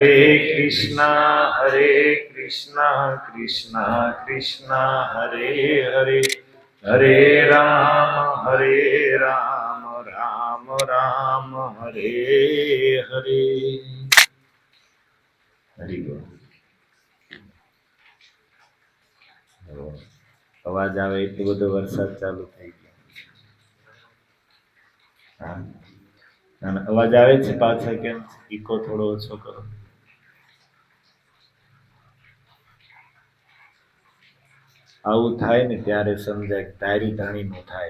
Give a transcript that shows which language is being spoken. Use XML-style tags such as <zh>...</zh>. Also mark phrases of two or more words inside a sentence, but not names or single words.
<sa>हरे कृष्णा कृष्णा कृष्णा हरे हरे हरे राम राम राम हरे हरे हरि बोल।</sa> <gu>અવાજ આવે એટલો બધો વરસાદ ચાલુ થઈ ગયો. હા, અને અવાજ આવે છે પાછળ કેમ? ઈકો થોડો ઓછો કરો. આવું થાય ને ત્યારે સમજાય કે તારી ધણી નું થાય.</gu>